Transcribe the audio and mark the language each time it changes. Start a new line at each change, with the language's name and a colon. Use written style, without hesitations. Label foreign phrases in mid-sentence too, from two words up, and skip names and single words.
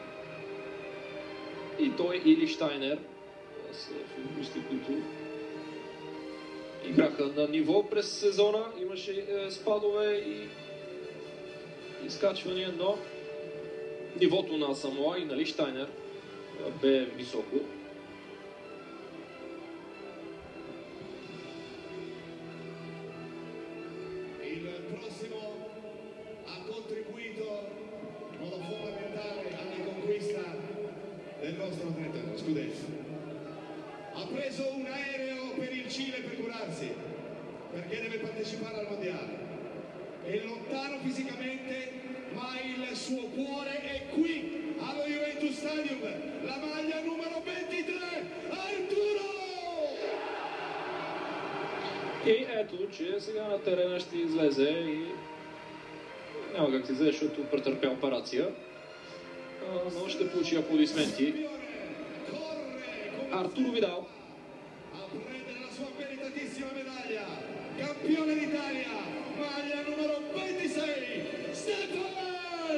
Bulgarian: И той или Штайнер са футболисти, които играха на ниво през сезона. Имаше спадове и изкачвания, но нивото на Асамоа и на Лихтайнер бе високо.
Italian: Il prossimo ha contribuito in modo fondamentale alla conquista del nostro scudetto. Ha preso un aereo per il Cile per curarsi, perché deve partecipare al mondiale. È lontano fisicamente, ma il suo cuore è qui, allo Juventus Stadium. La maglia numero 23, Arturo!
Bulgarian: И ето, че сега на терена ще излезе и няма как се излезе, защото претърпя операция, но ще получи аплодисменти. Артуро Видал.
Italian: Campione d'Italia, maglia numero 26, Stefan